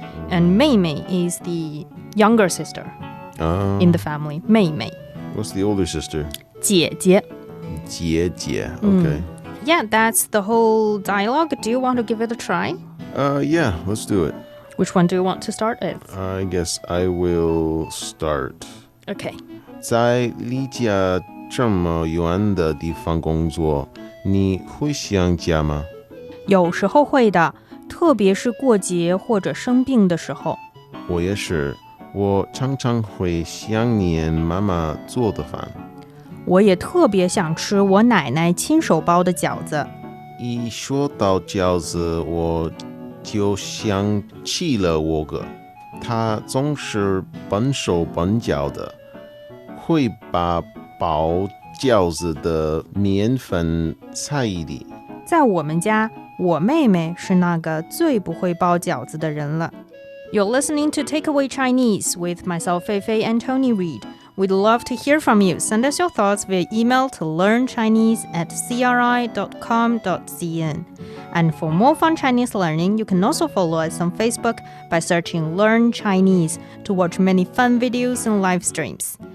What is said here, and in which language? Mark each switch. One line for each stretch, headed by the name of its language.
English: And 妹妹 is the younger sister in the family.
Chinese: 妹妹.
English: What's the older sister?
Chinese: 姐姐. 姐姐. Okay.
English: Yeah, that's the whole dialogue. Do you want to give it a try? Yeah, let's do it. Which one do you want to start with? I guess I will start. Okay.
Chinese: 在离家这么远的地方工作，你会想家吗？有时候会的，特别是过节或者生病的时候。我也是，我常常会想念妈妈做的饭。我也特别想吃我奶奶亲手包的饺子。一说到饺子，我就想起了我哥，他总是笨手笨脚的，会把包饺子的面粉踩里。在我们家，我妹妹是那个最不会包饺子的人了。
English: You're listening to Takeaway Chinese with myself, Fei Fei and Tony Reid. We'd love to hear from you. Send us your thoughts via email to learnchinese@cri.com.cn. And for more fun Chinese learning, you can also follow us on Facebook by searching Learn Chinese to watch many fun videos and live streams.